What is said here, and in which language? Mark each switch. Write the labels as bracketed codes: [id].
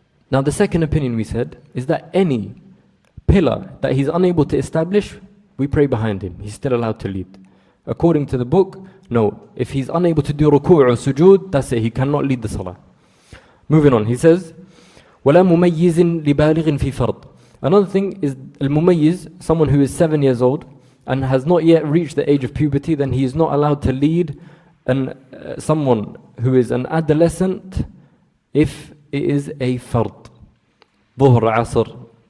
[en] Now the second opinion we said is that any pillar that he's unable to establish, we pray behind him. He's still allowed to lead. According to the book, no. If he's unable to do ruku' or sujood, that's it. He cannot lead the salah. Moving on, he says, [ar] وَلَا مُمَيِّزٍ لِبَالِغٍ فِي فَرْضٍ. [en] Another thing is al-mumayyiz, someone who is 7 years old and has not yet reached the age of puberty, then he is not allowed to lead someone who is an adolescent if it is a fard. Dhuhr, asr.